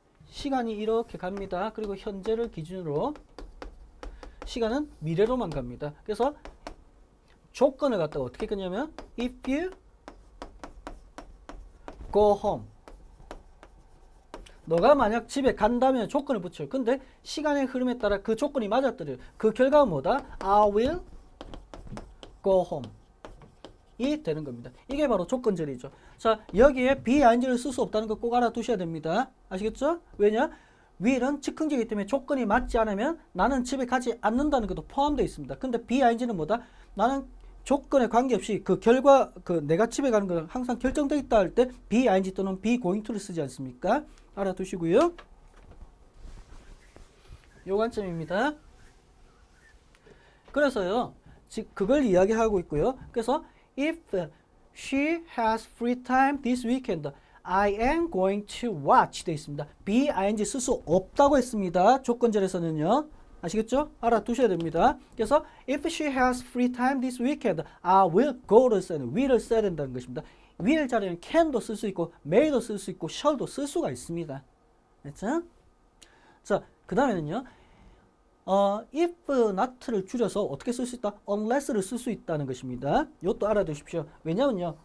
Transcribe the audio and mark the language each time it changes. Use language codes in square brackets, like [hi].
[ko] 시간이 이렇게 갑니다. 그리고 현재를 기준으로 시간은 미래로만 갑니다. 그래서 조건을 갖다가 어떻게 끊냐면 [en] if you go home, [ko] 너가 만약 집에 간다면 조건을 붙여요. 근데 시간의 흐름에 따라 그 조건이 맞아떨어요. 그 결과가 뭐다? [en] I will go home [ko] 이 되는 겁니다. 이게 바로 조건절이죠. 자, 여기에 being를 쓸 수 없다는 거 꼭 알아두셔야 됩니다. 아시겠죠? 왜냐? will은 즉흥적이기 때문에 조건이 맞지 않으면 나는 집에 가지 않는다는 것도 포함되어 있습니다. 근데 being는 뭐다? 나는 조건에 관계없이 그 결과, 내가 집에 가는 건 항상 결정되어 있다 할 때 being 또는 be going to를 쓰지 않습니까? 알아두시고요. 요 관점입니다. 그래서요, 즉 그걸 이야기하고 있고요. 그래서 [en] if she has free time this weekend, I am going to watch [ko] 돼 있습니다. being 쓸 수 없다고 했습니다. 조건절에서는요. 아시겠죠? 알아두셔야 됩니다. 그래서 [en] if she has free time this weekend, I will go를 [ko] 써야 돼요. will을 써야 된다는 것입니다. will 자리는 can도 쓸 수 있고 may도 쓸 수 있고 shall도 쓸 수가 있습니다. 됐죠? 자, 그 다음에는요. if not를 줄여서 어떻게 쓸 수 있다? unless를 쓸 수 있다는 것입니다. 이것도 알아두십시오. 왜냐면요.